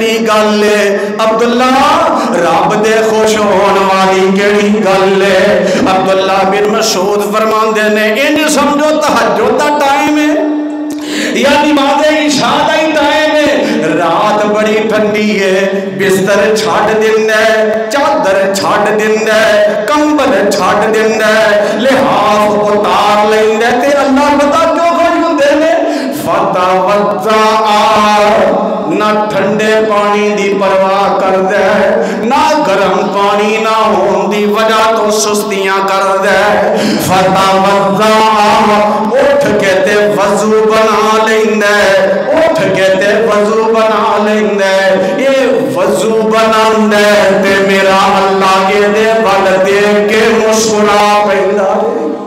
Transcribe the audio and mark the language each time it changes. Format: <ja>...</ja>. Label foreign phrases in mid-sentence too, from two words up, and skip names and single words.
<pa>گل ہے عبداللہ رب دے خوش ہون والی کیڑی گل ہے عبداللہ بن مسعود فرماندے نے انج سمجھو تہجد دا ٹائم ہے یا نماز عشاء دا ہی ٹائم ہے رات بڑی ٹھنڈی ہے بستر چھڈ دیندا ہے چادر چھڈ دیندا ہے کمبل چھڈ دیندا ہے لحاظ اتار لیندا ہے تے اللہ پتہ کیوں خوش ہوندے نے فتوضا نہ ٹھنڈے پانی دی پرواہ کردا ہے نہ گرم پانی نہ ہون دی وجہ تو سستیاں کردا ہے فتوضا اٹھ کے تے وضو بنا لیندا ہے اٹھ کے تے وضو بنا لیندا ہے یہ وضو بناندا ہے تے میرا اللہ کے دے ول دیکھ کے مسکرا پیندا ہے</pa>